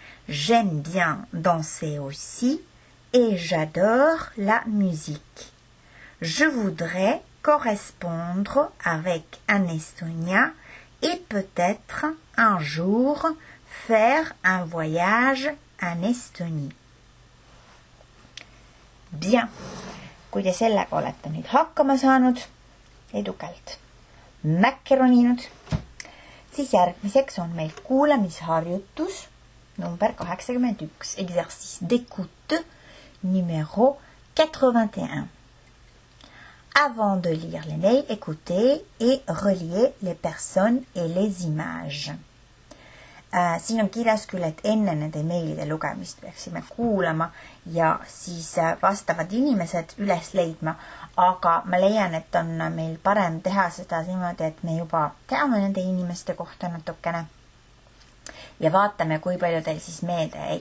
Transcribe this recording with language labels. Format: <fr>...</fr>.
<fr>J'aime bien danser aussi et j'adore la musique. Je voudrais correspondre avec un Estonien et peut-être un jour faire un voyage en Estonie.</fr> <et>Bien, kui te sellega olete nüüd hakkama saanud, edukalt mäkkeroninud, siis järgmiseks on meil kuulamisharjutus number 81,</et> <fr>exercice d'écoute numéro 81. Avant de lire les mails, écoutez et reliez les personnes et les images.</fr> <et>Siin on kirjas küll, et enne nende meilide lugemist peaksime kuulama ja siis vastavad inimesed üles leidma, aga ma leian, et on meil parem teha seda niimoodi, et me juba teame nende inimeste kohta natukene ja vaatame, kui palju teil siis meelde jäi.</et>